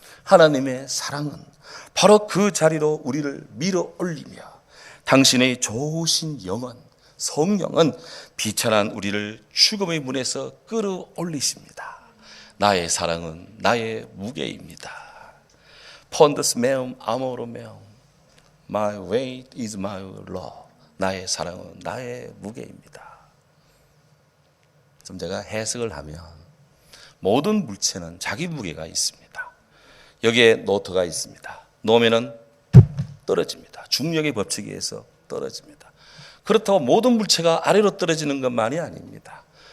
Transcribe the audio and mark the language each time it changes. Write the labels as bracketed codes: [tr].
[ko] 하나님의 사랑은 바로 그 자리로 우리를 밀어 올리며 당신의 좋으신 영은, 성령은 비천한 우리를 죽음의 문에서 끌어올리십니다. 나의 사랑은 나의 무게입니다. [la] Pondus meum amor meum, [en] my weight is my law. [ko] 나의 사랑은 나의 무게입니다. 좀 제가 해석을 하면 모든 물체는 자기 무게가 있습니다. 여기에 노트가 있습니다. 놓으면은 떨어집니다. 중력의 법칙에 의해서 떨어집니다. 그렇다고 모든 물체가 아래로 떨어지는 것만이 아닙니다.